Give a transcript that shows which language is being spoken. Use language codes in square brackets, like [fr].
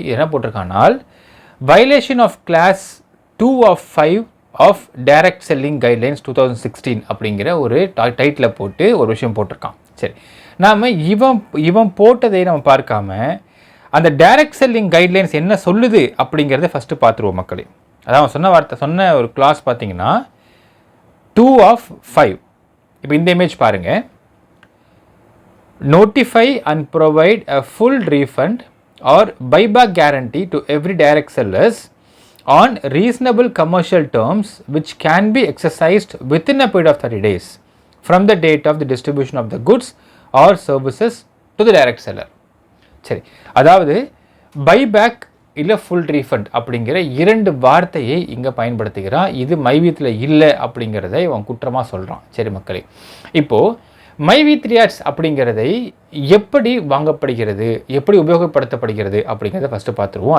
[ta] என்ன போட்டிருக்கானால் violation of class 2 of 5 of direct selling guidelines 2016 அப்படிங்கிற ஒரு டைட்டில் போட்டு ஒரு விஷயம் போட்டிருக்கான். சரி, நாம் இவன் போட்டதை நம்ம பார்க்காம அந்த டைரக்ட் செல்லிங் கைட்லைன்ஸ் என்ன சொல்லுது அப்படிங்கிறத ஃபஸ்ட்டு பார்த்துருவோம் மக்களே. அதான் சொன்ன ஒரு கிளாஸ் பார்த்தீங்கன்னா 2 of 5. இப்போ இந்த இமேஜ் பாருங்கள். [en] notify and provide a full refund or buyback guarantee to every direct sellers on reasonable commercial terms which can be exercised within a period of 30 days from the date of the distribution of the goods or services to the direct seller. [ta] சரி, அதாவது buyback இல்லை full refund அப்படிங்கிற 2 வார்த்தையை இங்கே பயன்படுத்துகிறான். இது மைவி3 இல்லை அப்படிங்கிறத இவன் குற்றமாக சொல்கிறான். சரி மக்களே, இப்போது மைவி3 ஆட்ஸ் அப்படிங்கிறதை எப்படி வாங்கப்படுகிறது, எப்படி உபயோகப்படுத்தப்படுகிறது அப்படிங்கிறத ஃபஸ்ட்டு பார்த்துருவோம்.